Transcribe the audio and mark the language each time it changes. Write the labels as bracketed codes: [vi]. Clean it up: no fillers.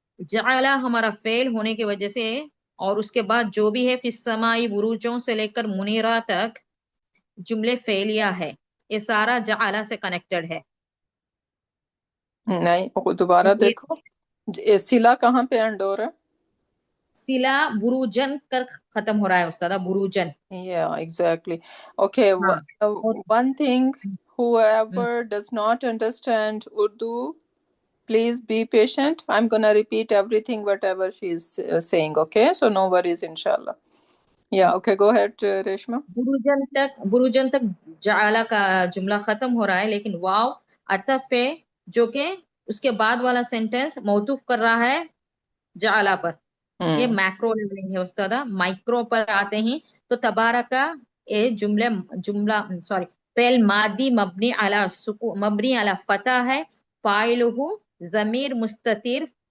[ur] جعل ہمارا فعل ہونے کی وجہ سے، اور اس کے بعد جو بھی ہے فی السماء بروجوں سے لے کر منیرہ تک جملے فعلیہ ہے، یہ سارا جعل سے کنیکٹڈ ہے. نہیں، دوبارہ دیکھو. صلہ کہاں پہ اینڈ ہو رہا ہے؟ صلہ بروجن کر ختم ہو رہا ہے استاد، Brojen. [en] Yeah, exactly. Okay, one thing, whoever does not understand Urdu, please be patient. I'm gonna repeat everything, whatever she is saying, okay? So no worries, inshallah. Yeah, okay, go ahead, Reshma. [ur] Brojen تک جعل کا جملہ ختم ہو رہا ہے، لیکن واو عطف ہے جو کہ اس کے بعد والا سینٹینس موصوف کر رہا ہے جعل پر. یہ میکرو لیولنگ ہے استاد. مائکرو پر آتے ہیں تو تبارکہ یہ جملہ فعل ماضی مبنی علی فتح ہے، فاعلہ ضمیر مستتر.